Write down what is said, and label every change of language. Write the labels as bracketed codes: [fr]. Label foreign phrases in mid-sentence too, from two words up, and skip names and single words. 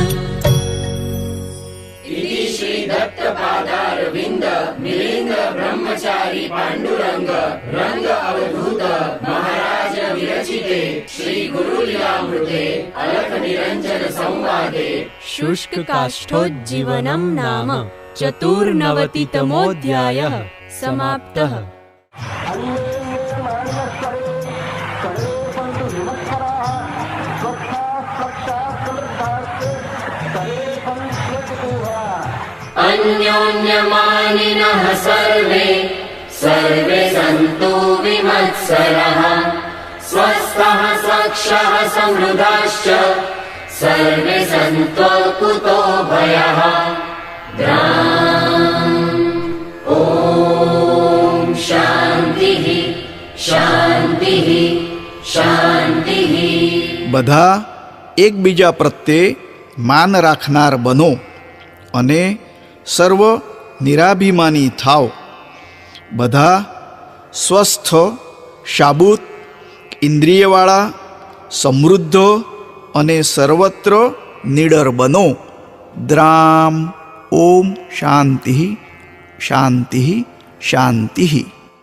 [sa] શ્રી દત્ત પાદારવિંદ મિલિંદ બ્રહ્મચારી પાંડુરંગ રંગ અવધૂત મહારાજ વિરચિતે શ્રી ગુરુ લીલામૃતે અલખ નિરંજન સંવાદે શુષ્ક કાષ્ઠોज्जीवनं નામ ચતુર્નવતિતમોऽધ્યાયः સમાપ્તઃ अन्योन्यमानिनः सर्वे सर्वे सन्तु विमत्सरः स्वस्थः स्वक्षः समृद्धाश्च सर्वे सन्त्वकुतो भयः ॐ शान्तिः शान्तिः शान्तिः [gu] બધા એકબીજા પ્રત્યે માન રાખનાર બનો અને સર્વ નિરાભિમાની થાવ બધા સ્વસ્થ શાબૂત ઇન્દ્રિયવાળા સમૃદ્ધ અને સર્વત્ર નિડર બનો દ્રામ [sa] ઓમ શાંતિ શાંતિ શાંતિ